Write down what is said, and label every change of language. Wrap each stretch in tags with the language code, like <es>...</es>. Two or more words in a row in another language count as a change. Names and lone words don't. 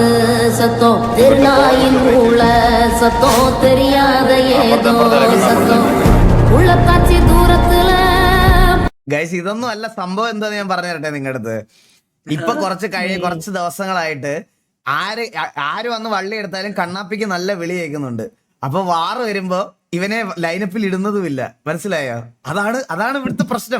<ta>சத்தம் திருநாயின் ஊழ சத்தம் தெரியாத ஏதோ சத்தம் உள்ள காட்சி தூரத்துல.</ta> <ml>ഗൈസ് ഇതൊന്നും അല്ല സംഭവം. എന്താന്ന് ഞാൻ പറഞ്ഞു തരട്ടെ നിങ്ങളുടെ അടുത്ത്. ഇപ്പൊ കുറച്ച് ദിവസങ്ങളായിട്ട് ആര് വന്ന് വള്ളി എടുത്താലും കണ്ണാപ്പിക്ക് നല്ല വിളി കേൾക്കുന്നുണ്ട്. അപ്പൊ വാറ് വരുമ്പോ ഇവനെ ലൈനപ്പിൽ ഇടുന്നതുമില്ല, മനസ്സിലായോ? അതാണ് ഇവിടുത്തെ പ്രശ്നം.</ml>